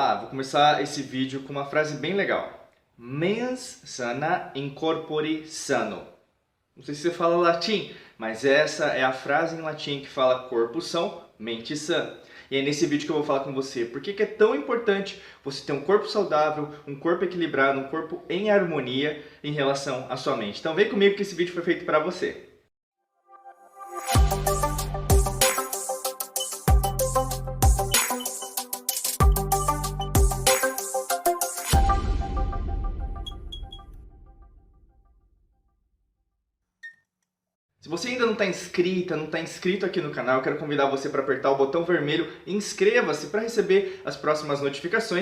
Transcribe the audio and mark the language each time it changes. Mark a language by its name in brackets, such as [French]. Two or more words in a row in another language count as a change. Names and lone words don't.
[Portuguese] começar esse vídeo com uma frase bem legal. [Latin] Mens sana in corpore sano. [Portuguese] Não sei se você fala latim, mas essa é a frase em latim que fala corpo são, mente sã. E é nesse vídeo que eu vou falar com você por que é tão importante você ter um corpo saudável, um corpo equilibrado, um corpo em harmonia em relação à sua mente. Então vem comigo que esse vídeo foi feito para você. Se você ainda não está inscrita, não está inscrito aqui no canal, eu quero convidar você para apertar o botão vermelho inscreva-se para receber as próximas notificações.